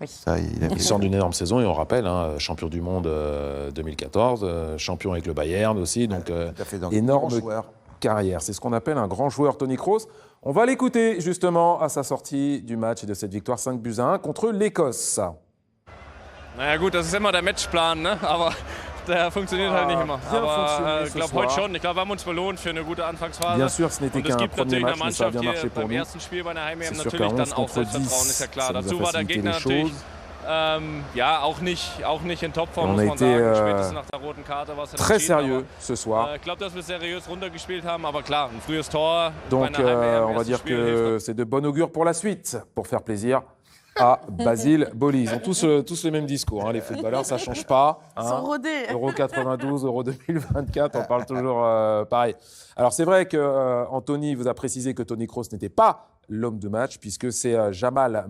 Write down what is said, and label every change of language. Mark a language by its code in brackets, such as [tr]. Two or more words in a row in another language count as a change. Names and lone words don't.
[fr] Ça, Il sort d'une énorme saison et on rappelle, champion du monde 2014, champion avec le Bayern aussi, donc énorme carrière. C'est ce qu'on appelle un grand joueur, Tony Kroos. On va l'écouter justement à sa sortie du match et de cette victoire 5-1 contre l'Écosse. [de] Naja gut, das ist immer der Matchplan, ne? Aber der funktioniert halt nicht immer. Aber ich glaube heute schon. Ich glaube, wir haben uns belohnt für eine gute Anfangsphase. [fr] Bien sûr, ce n'était [de] Und es [fr] qu'un [de] gibt [fr] premier [de] natürlich [fr] match, [de] eine [fr] mais ça a bien [de] Mannschaft, [fr] marché [de] die [fr] pour [de] beim [fr] nous. [de] ersten Spiel bei der Heim-EM [fr] C'est sûr [de] natürlich [fr] qu'à [de] dann 11 auch [fr] contre [de] Selbstvertrauen, 10, ist ja klar. [fr] ça nous a [de] Dazu war der [fr] facilité [de] Gegner [fr] les [de] natürlich [fr] choses. [de] auch nicht in Topform, [fr] On [de] muss [fr] a [de] man [fr] été [de] sagen. Spätestens nach der roten Karte war es dann [fr] très [de] entschieden, [fr] sérieux [de] aber, [fr] ce soir. [de] Ich glaube, dass wir seriös runtergespielt haben, aber klar, ein frühes Tor [fr] Donc [de] bei einer Heim-EM [fr] on va [de] erstes [fr] dire [de] Spiel [fr] que [de] hilft. [fr] c'est de bon augure pour la suite, pour faire plaisir à Basile Boli. Ils ont tous le même discours, les footballeurs, ça ne change pas. Ils sont rodés. Euro 92, Euro 2024, on parle toujours pareil. Alors c'est vrai que Anthony vous a précisé que Tony Kroos n'était pas l'homme de match, puisque c'est Jamal Musiala.